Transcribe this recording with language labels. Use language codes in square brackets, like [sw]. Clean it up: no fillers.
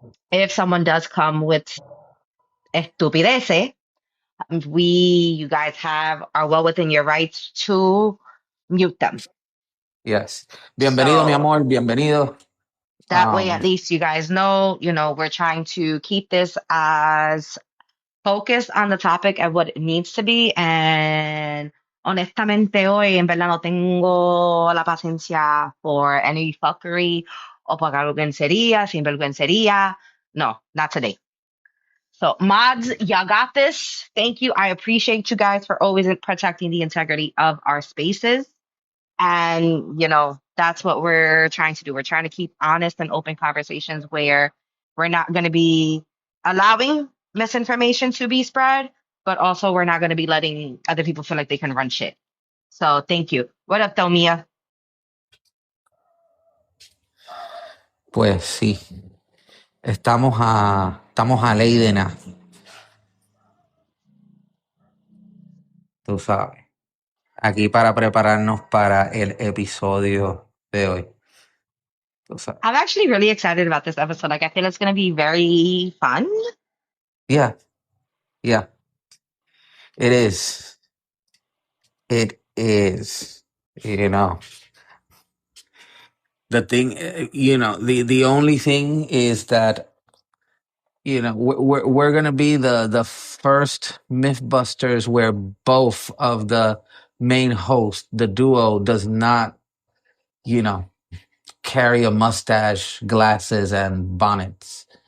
[en] If someone does come with estupideces, you guys are well within your rights to mute them. [es] Yes. Bienvenido, mi amor. Bienvenido. [en] That way, at least you guys know, we're trying to keep this as focused on the topic and what it needs to be. [es] And honestamente, hoy en verdad no tengo la paciencia [en] for any fuckery [es] o por vergüencería, sinvergüencería. [en] No, not today. So, mods, y'all got this. Thank you. I appreciate you guys for always protecting the integrity of our spaces. And, that's what we're trying to do. We're trying to keep honest and open conversations where we're not going to be allowing misinformation to be spread, but also we're not going to be letting other people feel like they can run shit. So thank you. What up, though, Mia? [es] Pues sí. Estamos a ley de nada. Tú sabes. Aquí para prepararnos para el episodio de hoy. Tú sabes. [en] I'm actually really excited about this episode. Like, I feel it's going to be very fun. Yeah. Yeah. It is. It is. The thing, the only thing is that, we're going to be the first Mythbusters where both of the main hosts, the duo, does not, carry a mustache, glasses, and bonnets.